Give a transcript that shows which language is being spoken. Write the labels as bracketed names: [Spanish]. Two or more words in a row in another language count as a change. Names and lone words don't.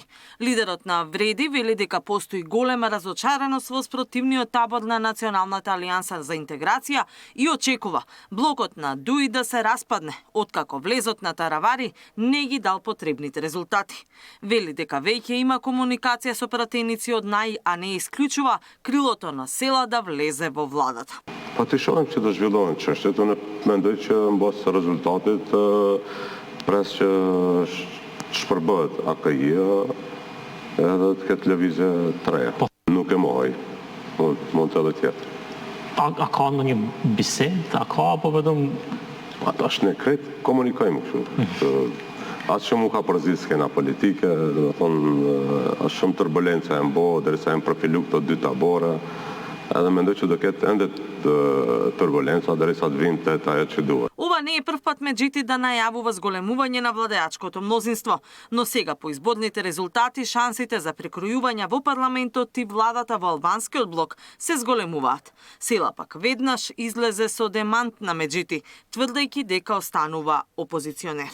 [Macedonian] Лидерот на Вреди вели дека постои голема разочараност во спротивниот табор на Националната алијанса за интеграција и очекува блокот на ДУИ да се распадне, откако влезот на Таравари не ги дал потребните резултати. Вели дека веќе има комуникација со пратеници од НАИ, а не исклучува крилото на Села да влезе во владата. [Albanian] Pa të shohim që të zhvillohen çështjet, unë mendoj që mbas rezultatit pres që shpërbëhet AKI-ja edhe të ketë lëvizje të reja. Nuk e mohoj, mund të edhe tjetër. A ka ndonjë bisedë, a ka apo vetëm Tash ne krejt komunikojmë kështu. Atë që mu ka përzit skena politike, do të thonë, është shumë turbulenca e mbo, derisa janë profilu këto 2 tabore. Edhe mendoj që do ketë ende турбуленца derisa të vinte ajo që duhet. [Macedonian] Ова не е прв пат Меджити да најавува зголемување на владеачкото мнозинство, но сега по изборните резултати шансите за прекројување во парламентот и владата во албанскиот блок се зголемуваат. Села пак веднаш излезе со демант на Меджити, тврдејќи дека останува опозиционер.